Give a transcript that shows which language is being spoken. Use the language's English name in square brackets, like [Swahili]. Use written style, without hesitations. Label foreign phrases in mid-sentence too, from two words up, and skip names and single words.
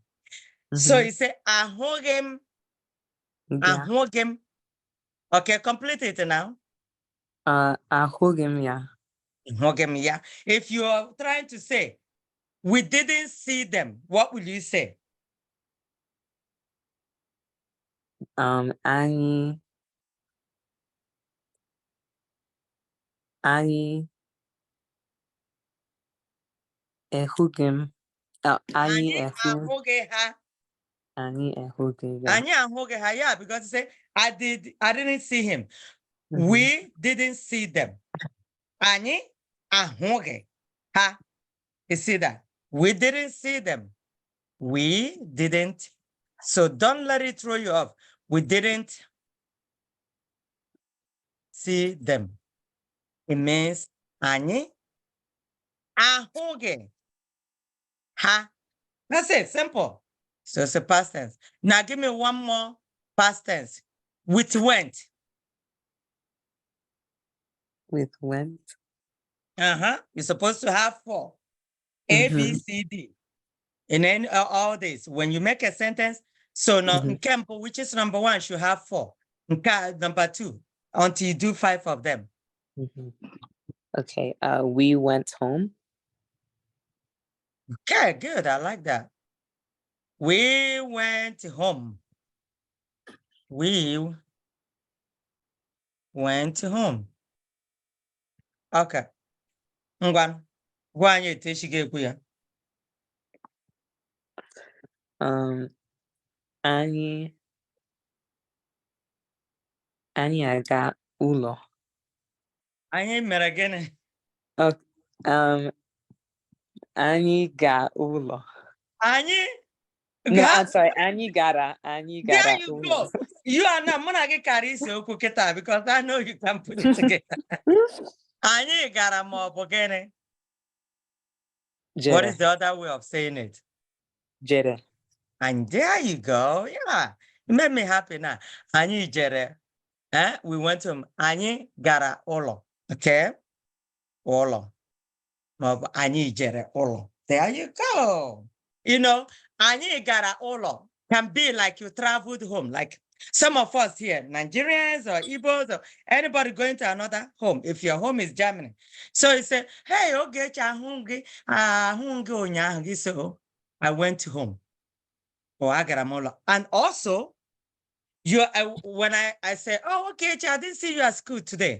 [English] So you say ahogem. Ahogem. Okay, complete it now. Ahogem, yeah. Ahogem, yeah. If you are trying to say, we didn't see them, what will you say? [Igbo] Anyị ehụghị m. Anyị ahụghị ha. Anyị ehụghị ya. Anyị ahụghị ha, [English] yeah, because you say, I didn't see him. We didn't see them. [Igbo] Anyị ahụghị ha. [English] You see that? We didn't see them. We didn't. So don't let it throw you off. We didn't see them. It means [Igbo] anyị ahụghị ha. [English] That's it, simple. So it's a past tense. Now give me one more past tense. With went. With went. You're supposed to have 4. A, B, C, D. And then all this. When you make a sentence, so now Nkempo, which is number 1, should have 4. Nka, number 2, until you do 5 of them. Okay. We went home. Okay, good. I like that. We went home. We went home. Okay. Ngwan. [Igbo] Gwa anyị etu esi ga-ekwu ya. Anyị aga ụlọ. Anyị mere gịnị? Anyị ga ụlọ. Anyị [English] No, I'm sorry. [Igbo] Anyị gara [English] there you [Igbo] ụlọ. [English] go. You are not [Igbo] mụ na gị kara isi okwu kịta [English] because I know you can put it together. [Igbo] Anyị gara ma ọ bụ gịnị? [English] What is the other way of saying it? [Igbo] Jere. [English] And there you go. Yeah. It made me happy now. [Igbo] Anyị jere. [English] We went to [Igbo] anyị gara ụlọ. [English] Okay? [Igbo] Ụlọ. Ma ọ bụ anyị jere ụlọ. [English] There you go. You know, [Igbo] anyị gara ụlọ [English] can be like you traveled home. Like some of us here, Nigerians or Igbos or anybody going to another home, if your home is Germany. So you say, hey, okay, so I went home. Or I got a And also, when I say, oh, okay, I didn't see you at school today.